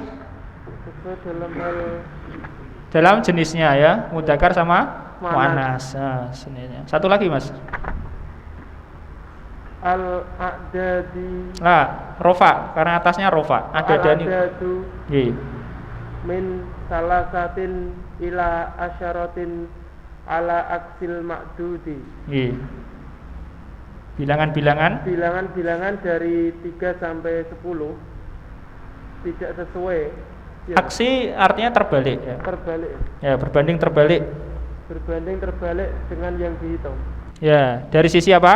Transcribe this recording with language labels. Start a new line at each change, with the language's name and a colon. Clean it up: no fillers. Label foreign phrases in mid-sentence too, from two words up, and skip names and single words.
Indonesian: Sesuai dalam hal Dalam jenisnya ya, mudzakkar sama muannas. muannas. Nah, jenisnya. Satu lagi, Mas. Al-a'dadi. Nah, rofa, karena atasnya rofa. Adadani. Al-a'dadu Nggih.
Arabic: من ثلاثة إلى عشرة على عكس المعدود.
Indonesian: Nggih. Bilangan-bilangan Bilangan-bilangan dari 3 sampai 10 tidak sesuai. Ya, aksi artinya terbalik ya. terbalik. Ya, berbanding terbalik. Berbanding terbalik dengan yang dihitung. Ya, dari sisi apa?